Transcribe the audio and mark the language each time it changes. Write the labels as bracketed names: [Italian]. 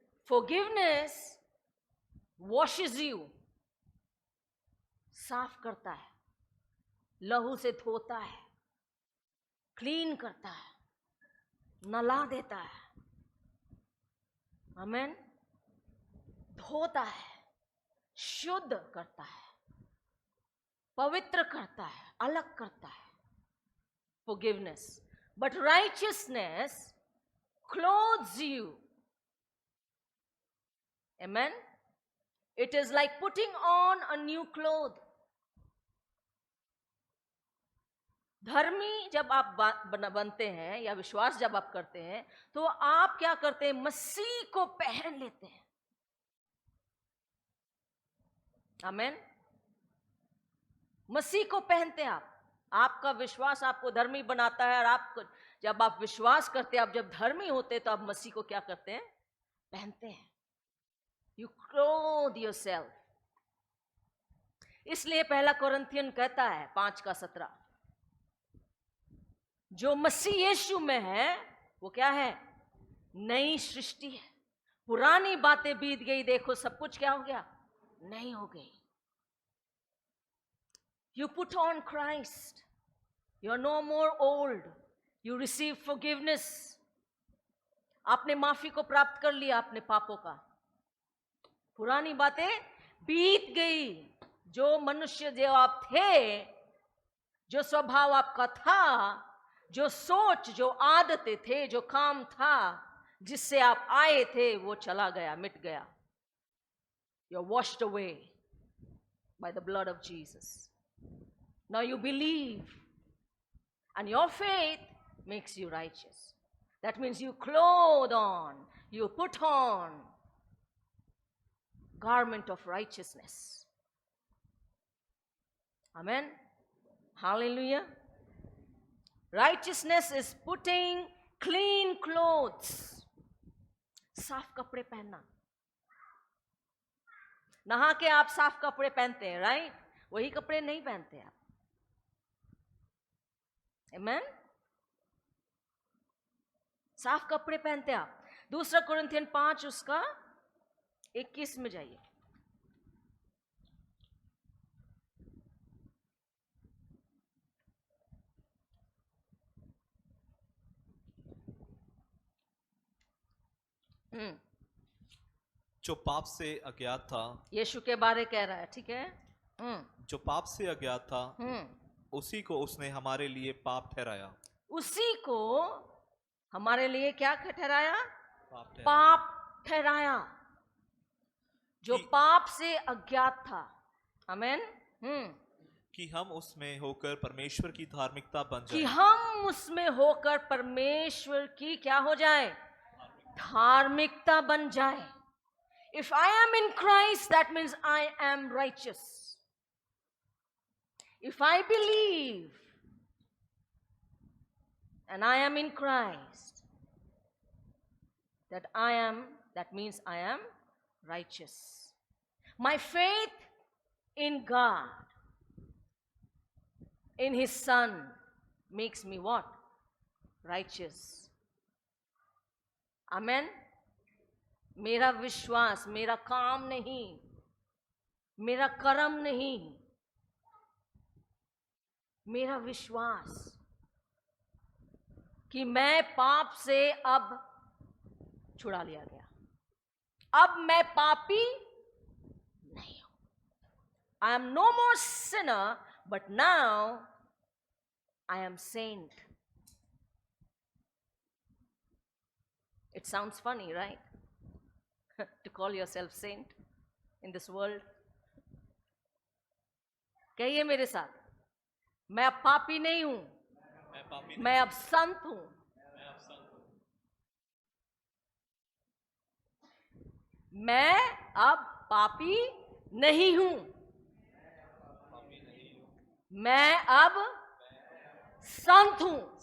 [English] Forgiveness washes you. [Hindi] साफ करता है, लहू से धोता है, क्लीन करता है, नला देता है. आमेन. धोता है, शुद्ध करता है, पवित्र करता है, अलग करता है. Forgiveness. [English] but righteousness clothes you. Amen. It is like putting on a new cloth. [Hindi] धर्मी जब आप बनते हैं या विश्वास जब आप करते हैं तो आप क्या करते हैं? मसीह को पहन लेते हैं. आमेन. मसीह को पहनते हैं आप. आपका विश्वास आपको धर्मी बनाता है, और आप जब आप विश्वास करते हैं, आप जब धर्मी होते हैं, तो आप मसीह को क्या करते हैं? पहनते हैं. [English] You clothe yourself. [Hindi] इसलिए पहला कोरिन्थियन कहता है 5:17, जो मसीह यीशु में है वो क्या है? नई सृष्टि है. पुरानी बातें बीत गई, देखो सब कुछ क्या हो गया? नई हो गई. [English] You put on Christ. You are no more old. You receive forgiveness. [Hindi] आपने माफी को प्राप्त कर लिया अपने पापों का. पुरानी बातें बीत गई. जो मनुष्य जो आप थे, जो स्वभाव आपका था, जो सोच, जो आदतें थे, जो काम था, जिससे आप आए थे, वो चला गया, मिट गया. [English] You are washed away by the blood of Jesus. Now you believe, and your faith makes you righteous. That means you clothe on, you put on garment of righteousness. Amen. Hallelujah. Righteousness is putting clean clothes. [Hindi] साफ कपड़े पहनना. नहा के आप साफ कपड़े पहनते हैं, राइट? वही कपड़े नहीं पहनते आप. [English] Amen? [Hindi] साफ कपड़े पहनते आप. दूसरा कोरिन्थियन 5 उसका 21 में जाइए. जो पाप से अज्ञात था, यीशु के बारे कह रहा है, ठीक है? जो पाप से अज्ञात था, उसी को उसने हमारे लिए पाप ठहराया. उसी को हमारे लिए क्या ठहराया? पाप पाप ठहराया. जो पाप से अज्ञात था. आमेन. कि हम उसमें होकर परमेश्वर की धार्मिकता बन जाए. कि हम उसमें होकर परमेश्वर की क्या हो जाए? धार्मिकता बन जाए. [English] If I am in Christ, that means I am righteous. If I believe and I am in Christ, that means I am righteous. My faith in God, in His Son, makes me what? Righteous. Amen. [Hindi] मेरा विश्वास, मेरा काम नहीं, मेरा कर्म नहीं, मेरा विश्वास कि मैं पाप से अब छुड़ा लिया गया. अब मैं पापी नहीं हूं. [English] I am no more sinner, but now I am saint. It sounds funny, right? To call yourself saint in this world. [Hindi] कहिए मेरे साथ, मैं अब पापी नहीं हूं, मैं अब संत हूं. मैं अब पापी नहीं हूं, मैं अब संत हूं.